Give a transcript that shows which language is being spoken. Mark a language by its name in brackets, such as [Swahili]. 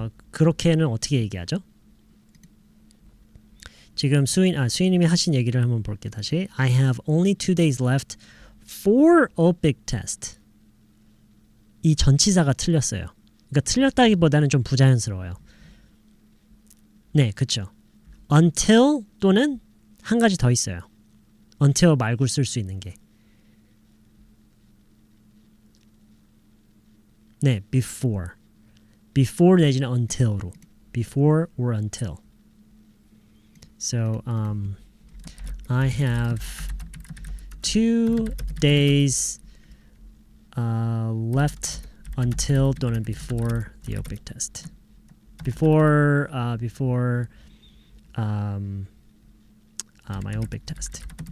[Korean] 그렇게는 어떻게 얘기하죠? 지금 수희님이 하신 얘기를 한번 볼게요. 다시. [English] I have only 2 days left for OPIC test. [Korean] 이 전치사가 틀렸어요. 그러니까 틀렸다기보다는 좀 부자연스러워요. 네, 그쵸. until 또는 한 가지 더 있어요. until 말고 쓸 수 있는 게. 네, before 내지는 until로. [English] before or until. So, I have 2 days left until [Korean] 또는 [English] before the OPIC test. Before my OPIC test.